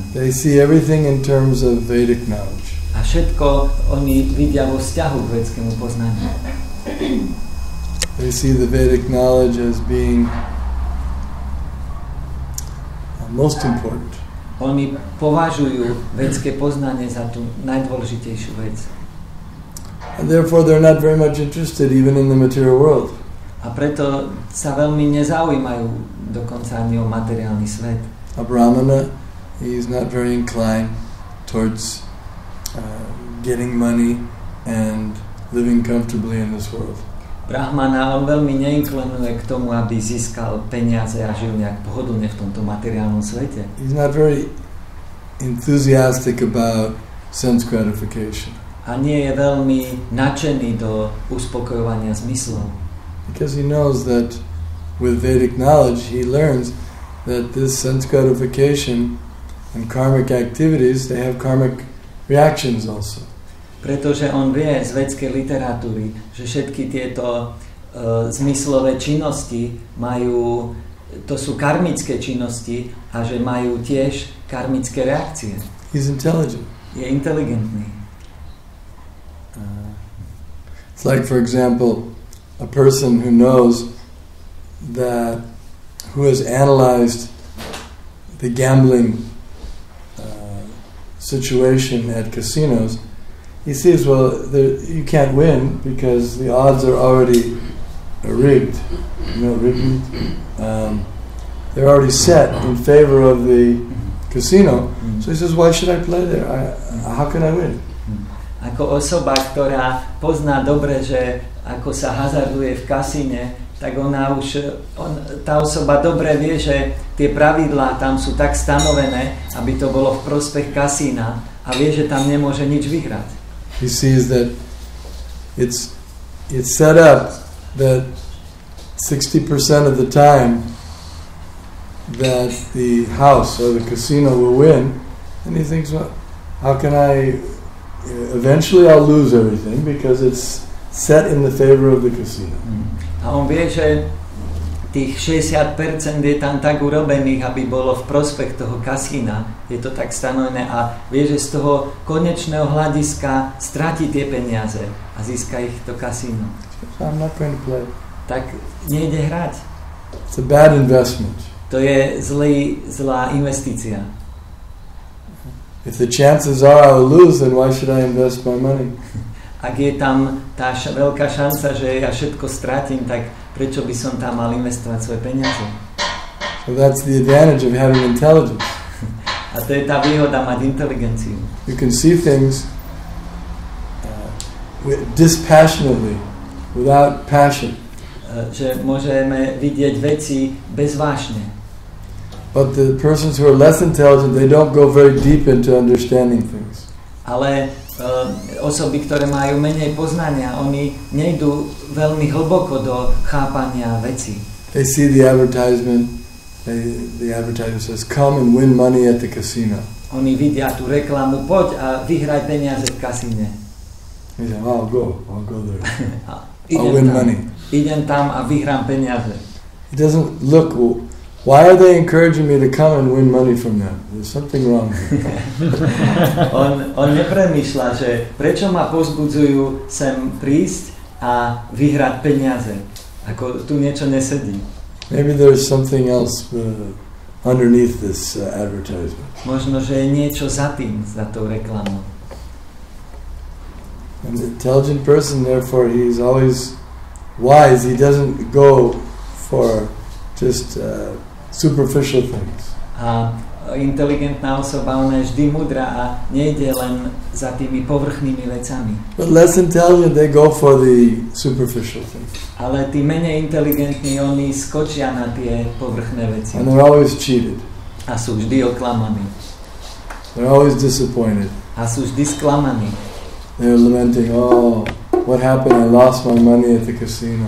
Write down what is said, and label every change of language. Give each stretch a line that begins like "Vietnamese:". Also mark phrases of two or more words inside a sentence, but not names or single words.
English: They see everything in terms of Vedic knowledge.
Slovak: A všetko oni vidia vo vzťahu k vedskému poznaniu.
English: They see the Vedic knowledge as being most important.
Slovak: Oni považujú vedské poznanie za tú najdôležitejšiu vec.
English: And therefore they're not very much interested even in the material world.
Slovak: A preto sa veľmi nezaujímajú dokonca ani o materiálny svet.
English: a brahmana, he's not very inclined towards getting money and living comfortably in this world.
Slovak: Brahmana, on veľmi neinklinuje k tomu, aby získal peniaze a žil nejak pohodlne v tomto materiálnom svete.
English: He's not very enthusiastic about sense gratification.
Slovak: A nie je veľmi nadšený do uspokojovania zmyslov.
English: Because he knows that with Vedic knowledge he learns that this sense gratification and karmic activities, they have karmic reactions also.
Slovak: Pretože on vie z vedskej literatúry, že všetky tieto zmyslové činnosti majú, to sú karmické činnosti a že majú tiež karmické reakcie.
English: He's intelligent.
Slovak: Je inteligentný.
English: It's like, for example, a person who knows that, who has analyzed the gambling situation at casinos. He sees, well, you can't win because the odds are already rigged. You know, rigged. They're already set in favor of the casino. So he says, why should I play there? How can I win?
Slovak: Ako osoba, ktorá pozná dobre, že ako sa hazarduje v kasíne, tak tá osoba dobre vie, že tie pravidlá tam sú tak stanovené, aby to bolo v prospech kasína a vie, že tam nemôže nič vyhrať.
English: He sees that it's set up that 60% of the time that the house or the casino will win, and he thinks, well, how can I... Eventually I'll lose everything because it's set in the favor of the casino.
Slovak: A on vie, že tých 60% je tam tak urobených, aby bolo v prospech toho kasína. Je to tak stanovené a vie, že z toho konečného hľadiska stratí tie peniaze a získa ich to kasíno.
English: I'm not going to play.
Slovak: Tak nejde hrať.
English: It's a bad investment.
Slovak: To je zlá investícia.
English: If the chances are I will lose, then why should I invest my money?
Slovak: Ak je tam tá veľká šanca, že ja všetko stratím, tak prečo by som tam mal investovať svoje peniaze?
English: So that's the advantage of having intelligence.
Slovak: A to je tá výhoda mať inteligenciu.
English: You can see things dispassionately, without passion.
Slovak: Že môžeme vidieť veci bez vášne.
English: But the persons who are less intelligent, they don't go very deep into understanding things.
Slovak: Ale osoby, ktoré majú menej poznania, oni nejdú veľmi hlboko do chápania vecí.
English: They see the advertisement. The advertisement says, "Come and win money at the casino."
Slovak: Oni vidia tú reklamu, poď a vyhraj peniaze v kasíne.
English: They say, "I'll go there. I'll win money."
Slovak: Idem tam a vyhrám peniaze.
English: He doesn't look. Why are they encouraging me to come and win money from them? There's something wrong here.
Slovak: on nepremýšľa, že prečo ma povzbudzujú sem prísť a vyhrať peniaze. Ako tu niečo nesedí.
English: Maybe there's something else underneath this advertisement.
Slovak: Možno, že je niečo za tým, za tou reklamou.
English: An intelligent person, therefore, he's always wise. He doesn't go for just superficial things.
Slovak: A inteligentná osoba, ona je vždy múdra a nejde len za tými povrchnými vecami.
English: But less intelligent, they go for the superficial things.
Slovak: Ale tí menej inteligentní, oni skočia na tie povrchné veci.
English: And they're always cheated.
Slovak: A sú vždy oklamaní.
English: They're always disappointed.
Slovak: A sú vždy sklamaní.
English: They're lamenting, oh, what happened? I lost my money at the casino.